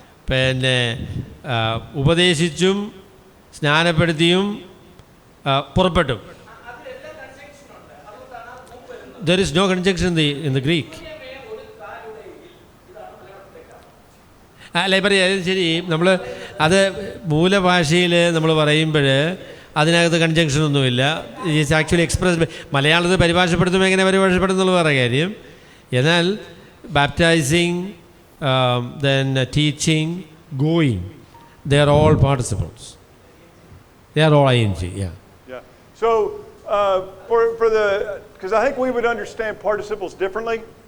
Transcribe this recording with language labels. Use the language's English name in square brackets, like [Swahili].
[Malayalam] പിന്നെ ഉപദേശിച്ചും സ്നാനപ്പെടുത്തിയും പുറപ്പെട്ടും. [English] There is no conjunction in the Greek. [Malayalam] അല്ല പറയാം ശരി, നമ്മൾ അത് മൂലഭാഷയിൽ നമ്മൾ പറയുമ്പോൾ അതിനകത്ത് കൺജങ്ഷൻ ഒന്നുമില്ല. [English] It's actually express. [Malayalam] മലയാളത്തിൽ പരിഭാഷപ്പെടുത്തുമ്പോൾ എങ്ങനെ പരിഭാഷപ്പെടുന്നുള്ള വേറെ കാര്യം. എന്നാൽ [English] Baptising, then teaching, going, they are all participles. They are all ing. Yeah. So for the, because I think we would understand participles differently.